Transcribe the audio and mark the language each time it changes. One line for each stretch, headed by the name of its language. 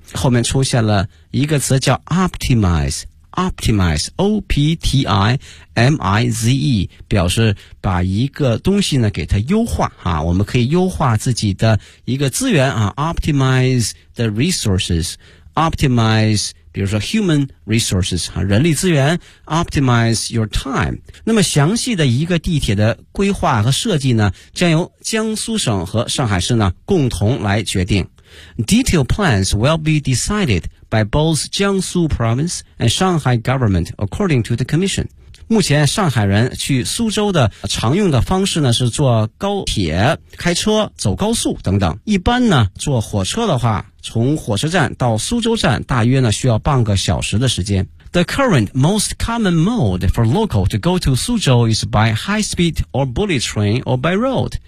Chinese: 后面出现了一个词叫 optimize。Optimize, O-P-T-I-M-I-Z-E, 表示把一个东西呢给它优化啊，我们可以优化自己的一个资源啊 ,
English: optimize the resources,
Chinese: optimize, 比如说
English: human resources,
Chinese: 啊，人力资源 ,
English: optimize your time。
Chinese: 那么详细的一个地铁的规划和设计呢，将由江苏省和上海市呢共同来决定。
English: Detailed plans will be decided by both Jiangsu province and Shanghai government according to the commission.
Chinese: 目前上海人去苏州的常用的方式呢是坐高铁、开车、走高速等等。一般呢坐火车的话，从火车站到苏州站大约呢需要半个小时的时间。
English: The current most common mode for local to go to Suzhou is by high speed or bullet train or by road.